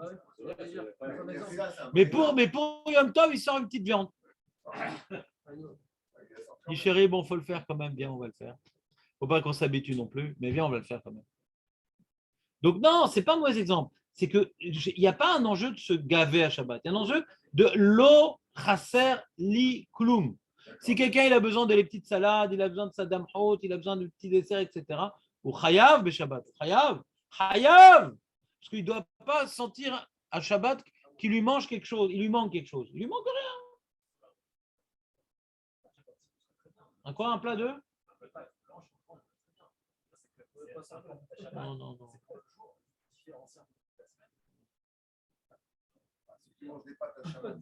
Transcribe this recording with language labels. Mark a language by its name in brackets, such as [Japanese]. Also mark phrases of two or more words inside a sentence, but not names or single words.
[French] Mais pour Yom Tov, il sort une petite viande. Il dit, chérie, bon, faut le faire quand même. Bien, on va le faire. Faut pas qu'on s'habitue non plus, mais bien, on va le faire quand même. Donc, non, c'est pas un mauvais exemple. C'est qu'il n'y a pas un enjeu de se gaver à Shabbat. Il y a un enjeu de [Hebrew] לא חסר לי כלום. [French] Si quelqu'un il a besoin de les petites salades, il a besoin de sa dame haute, il a besoin de petits desserts, etc. [Hebrew] הוא חייב בשבת. חייב. חייב. [French] Parce qu'il ne doit pas sentir à Shabbat qu'il lui mange quelque chose. Il lui manque quelque chose. Il lui manque rien. Un quoi? Un plat de? Non, non, non. Tu manges des pâtes à Shabbat.